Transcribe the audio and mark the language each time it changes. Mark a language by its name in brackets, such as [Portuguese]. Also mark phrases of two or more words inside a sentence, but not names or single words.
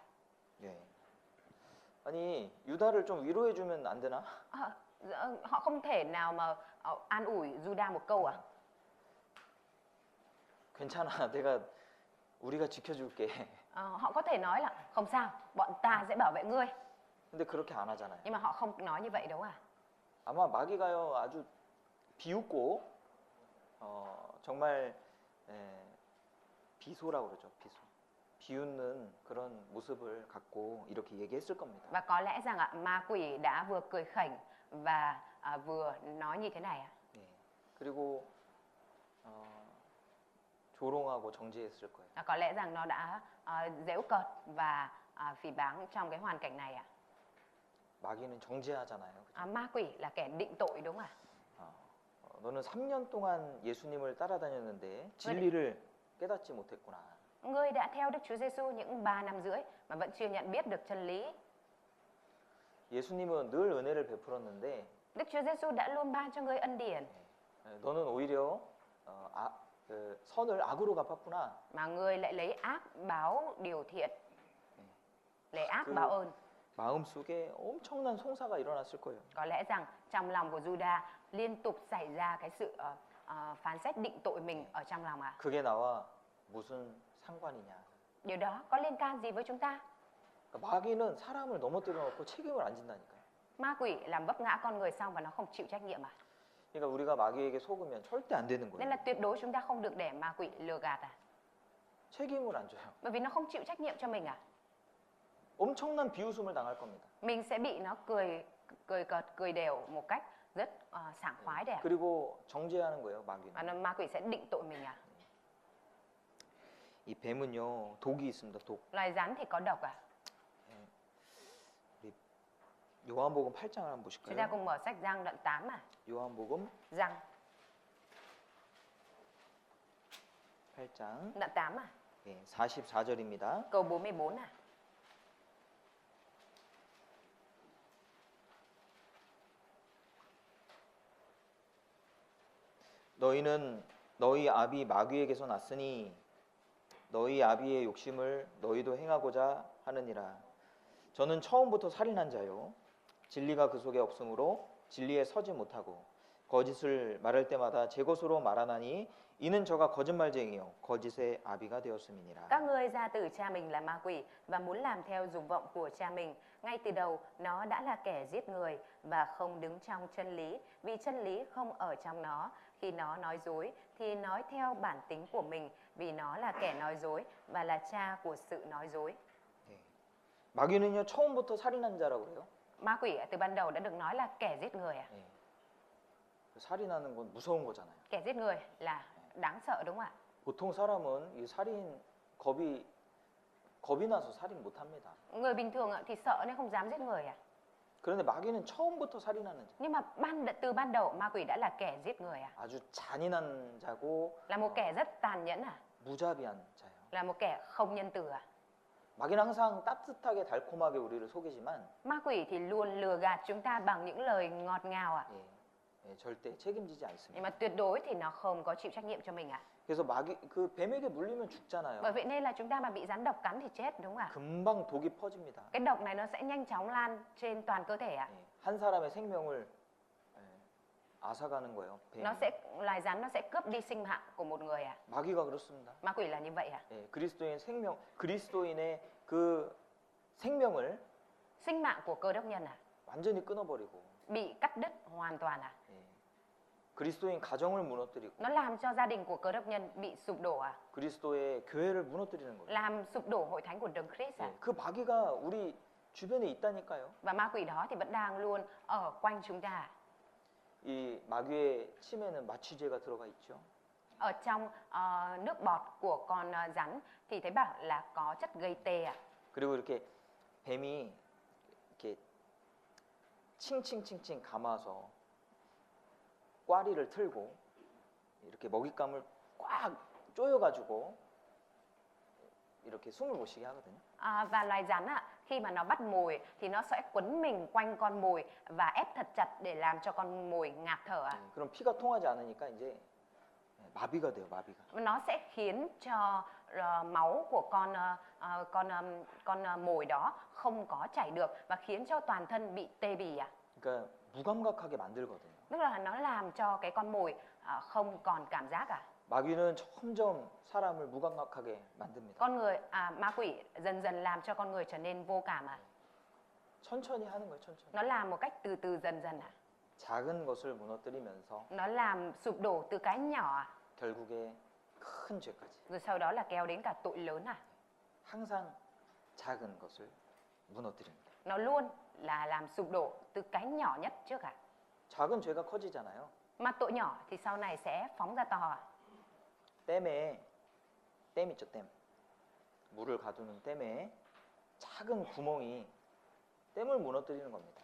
[Korean] 예. 아니 유다를 좀 위로해 주면 안 되나? [Vietnamese] Họ không thể nào mà an ủi Judas một câu à? [Korean] 괜찮아. 내가 우리가 지켜줄게. [Vietnamese] Họ có thể nói là không sao, bọn ta sẽ bảo vệ ngươi, [Korean] 근데 그렇게 안 하잖아요. [Vietnamese] nhưng mà họ không nói như vậy đâu à? [Korean] 아마 마귀가요 아주 비웃고 정말 비소라고 그러죠. 비소. 비웃는 그런 모습을 갖고 이렇게 얘기했을 겁니다. [Vietnamese] Và có lẽ rằng ma quỷ đã vừa cười khỉnh và vừa nói như thế này ạ. [Korean] 예. 그리고 조롱하고 정죄했을 거예요. [Vietnamese] Có lẽ rằng nó đã giễu cợt và phỉ báng trong cái hoàn cảnh này ạ. [Korean] 마귀는 정죄하잖아요. 그죠? [Vietnamese] Ma quỷ là kẻ định tội đúng không ạ? [Korean] 너는 3년 동안 예수님을 따라다녔는데 진리를 깨닫지 못했구나. [Vietnamese] Ngươi đã theo Đức Chúa Giêsu những 3 năm rưỡi mà vẫn chưa nhận biết được chân lý. [Korean] 예수님은 늘 은혜를 베풀었는데 [Vietnamese] Đức Chúa Giêsu đã luôn ban cho ngươi ân điển, [Korean] 너는 오히려 그 선을 악으로 갚았구나. [Vietnamese] mà ngươi lại lấy ác báo điều thiện, lấy ác 그 báo ơn. [Korean] 마음속에 엄청난 송사가 일어났을 거예요. [Vietnamese] Có lẽ rằng trong lòng của Judas liên tục xảy ra cái sự phán xét định tội mình ở trong lòng ạ. [Korean] 그게 나와 무슨 상관이냐. [Vietnamese] Điều đó có liên can gì với chúng ta? [Korean] 그러니까 마귀는 사람을 넘어뜨려 놓고 책임을 안 진다니까요. [Vietnamese] Ma quỷ làm vấp ngã con người xong và nó không chịu trách nhiệm à? [Korean] 그러니까 우리가 마귀에게 속으면 절대 안 되는 [Vietnamese] Nên [Korean] 거예요. [Vietnamese] là tuyệt đối chúng ta không được để ma quỷ lừa gạt à? [Korean] 책임을 안 줘요. [Vietnamese] Bởi vì nó không chịu trách nhiệm cho mình à? [Korean] 엄청난 비웃음을 당할 겁니다. [Vietnamese] Mình sẽ bị nó cười cợt, cười đều một cách rất sảng khoái đẹp. [Korean] 그리고 정죄하는 거예요, [Vietnamese] Và [Korean] 마귀는. [Vietnamese] ma quỷ sẽ định tội mình à? [Korean] 이 뱀은요, 독이 있습니다. 독. [Vietnamese] Loài rắn thì có độc à? [Korean] 요한복음 8장을 한번 [Vietnamese] Chúng ta [Korean] 보실까요? [Vietnamese] cùng mở sách Giăng đoạn 8 à? [Korean] 요한복음 [Vietnamese] Giăng [Korean] 8장 [Vietnamese] đoạn 8 à? [Korean] 44절입니다. [Vietnamese] Câu 44 à? [Korean] 너희는 너희 아비 마귀에게서 났으니 너희 아비의 욕심을 너희도 행하고자 하느니라. 저는 처음부터 살인한 자요 진리가 그 속에 없으므로 진리에 서지 못하고 거짓을 말할 때마다 제 것으로 말하나니 이는 저가 거짓말쟁이요 거짓의 아비가 되었음이니라. [Vietnamese] Các ngươi ra từ cha mình là ma quỷ và muốn làm theo dục vọng của cha mình. Ngay từ đầu nó đã là kẻ giết người và không đứng trong chân lý, vì chân lý không ở trong nó. Khi nó nói dối thì nói theo bản tính của mình, vì nó là kẻ nói dối và là cha của sự nói dối. [Korean] 마귀는요 처음부터 살인한 자라고 그래요. [Vietnamese] Ma quỷ từ ban đầu đã được nói là kẻ giết người à? [Korean] 살인하는 건 무서운 거잖아요. [Vietnamese] Kẻ giết người là đáng sợ đúng không ạ? [Korean] 보통 사람은 이 살인 겁이 나서 살인 못 합니다. [Vietnamese] Người bình thường thì sợ nên không dám giết người à? [Korean] 그런데 마귀는 처음부터 살인하는 자. [Vietnamese] Nhưng mà từ ban đầu ma quỷ đã là kẻ giết người à? [Korean] 아주 잔인한 자고 [Vietnamese] Là một kẻ rất tàn nhẫn à? [Korean] 무자비한 자예요. [Vietnamese] Là một kẻ không nhân từ à? [Korean] 마귀는 항상 따뜻하게 달콤하게 우리를 속이지만 [Vietnamese] Ma quỷ thì luôn lừa gạt chúng ta bằng những lời ngọt ngào à? [Korean] 절대 책임지지 [Vietnamese] Nhưng [Korean] 않습니다. [Vietnamese] mà tuyệt đối thì nó không có chịu trách nhiệm cho mình à? [Korean] 그래서 그 뱀에게 물리면 죽잖아요. [Vietnamese] Bởi vậy nên là chúng ta mà bị rắn độc cắn thì chết, đúng không ạ? [Korean] 금방 독이 퍼집니다. [Vietnamese] Cái độc này nó sẽ nhanh chóng lan trên toàn cơ thể ạ. [Korean] 예, 한 사람의 생명을 예, 앗아가는 거예요. 뱀이. [Vietnamese] Loài rắn nó sẽ cướp đi sinh mạng của một người ạ. [Korean] 마귀가 그렇습니다. [Vietnamese] Ma quỷ là như vậy ạ. [Korean] 예, 그리스도인의 그 생명을 [Vietnamese] Sinh mạng của cơ đốc nhân ạ, [Korean] 완전히 끊어버리고 [Vietnamese] bị cắt đứt hoàn toàn ạ. [Korean] 예, 그리스도인 가정을 무너뜨리고 [Vietnamese] Nó làm cho gia đình của cơ đốc nhân bị sụp đổ ạ. [Korean] 그리스도의 교회를 무너뜨리는 거예요. [Vietnamese] Làm sụp đổ hội thánh của Đấng Christ ạ. [Korean] 예, 그 마귀가 우리 주변에 있다니까요. [Vietnamese] Và ma quỷ đó thì vẫn đang luôn ở quanh chúng ta ạ. [Korean] 이 마귀의 침에는 마취제가 들어가 있죠. [Vietnamese] Ở trong nước bọt của con rắn thì thấy bảo là có chất gây tê ạ. [Korean] 그리고 이렇게 뱀이 이렇게 칭칭칭칭 감아서 꽈리를 틀고 이렇게 먹잇감을 꽉 조여가지고 이렇게 숨을 못 쉬게 하거든요. [Vietnamese] Và loài rắn ạ, khi mà nó bắt mồi thì nó sẽ quấn mình quanh con mồi và ép thật chặt để làm cho con mồi ngạt thở ạ. [Korean] 그럼 피가 통하지 않으니까 이제 마비가 돼요, 마비가. [Vietnamese] Nó sẽ khiến cho máu của con mồi đó không có chảy được và khiến cho toàn thân bị tê bì ạ. [Korean] 그러니까 무감각하게 만들거든요. [Vietnamese] Tức là nó làm cho cái con mồi không còn cảm giác ạ. [Korean] 마귀는 점점 사람을 무감각하게 만듭니다. [Vietnamese] Ma quỷ dần dần làm cho con người trở nên vô cảm ạ. [Korean] 천천히 하는 거예요, 천천히. [Vietnamese] Nó làm một cách từ từ dần dần ạ. [Korean] 작은 것을 무너뜨리면서 [Vietnamese] Nó làm sụp đổ từ cái nhỏ ạ, [Korean] 결국에 큰 죄까지. [Vietnamese] rồi sau đó là kéo đến cả tội lớn ạ. [Korean] 항상 작은 것을 무너뜨립니다. [Vietnamese] Nó luôn là làm sụp đổ từ cái nhỏ nhất trước ạ. [Korean] 작은 죄가 커지잖아요. [Vietnamese] Mà tội nhỏ thì sau này sẽ phóng ra to ạ. [Korean] 댐 있죠, 댐. 물을 가두는 댐에 작은 구멍이 댐을 무너뜨리는 겁니다.